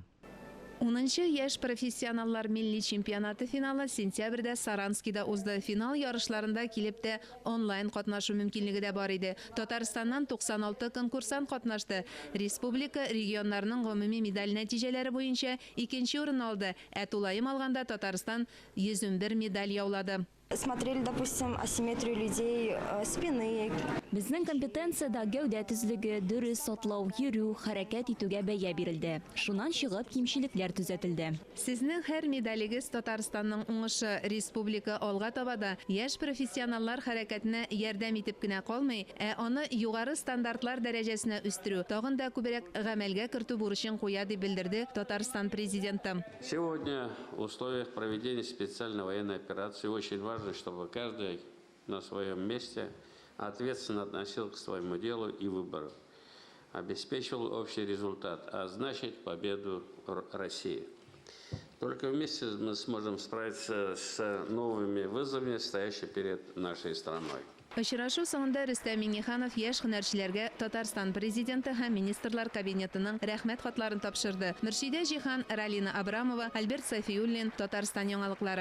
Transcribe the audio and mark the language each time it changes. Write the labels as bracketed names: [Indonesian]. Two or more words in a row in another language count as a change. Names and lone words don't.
[Tatar] 10-нчы яшь профессионаллар милли чемпионаты финалы сентябрьдә Саранскида узды. Финал ярышларында килеп тә онлайн катнашу мөмкинлеге дә бар иде. Татарстаннан 96 конкурсант катнашты. Республика регионнарның гомуми медаль нәтиҗәләре буенча 2нче урын алды. Ә тулаем алганда Татарстан 101 медаль яулады. [Russian] Смотрели, допустим, асимметрию людей, спины. [Tatar] Безнең компетенциядә гәүдә төзлеге, дөрес атлау, йөрү, хәрәкәт итүгә бәя бирелде. Шуннан чыгып кимчелекләр төзәтелде. Сезнең һәр медалегез Татарстанның уңышы. Республика алга табада яшь профессионаллар хәрәкәтенә ярдәм итеп кенә калмый, ә аны югары стандартлар дәрәҗәсенә үстерү, тагын да күбрәк гамәлгә кертү бурычын куя дип белдерде Татарстан президенты. [Russian] Сегодня в условиях проведения специальной военной операции очень важно, чтобы каждый на своем месте ответственно относился к своему делу и выбору, обеспечивал общий результат, а значит победу России. Только вместе мы сможем справиться с новыми вызовами, стоящими перед нашей страной. [Tatar] Очрашу соңында Рөстәм Миңнеханов яшь һөнәрчеләргә Татарстан президенты һәм министрлар кабинетының рәхмәт хатларын тапшырды. Мөршидә Җиһан, Ралина Абрамова, Альберт Сафиуллин, Татарстан яңалыклары.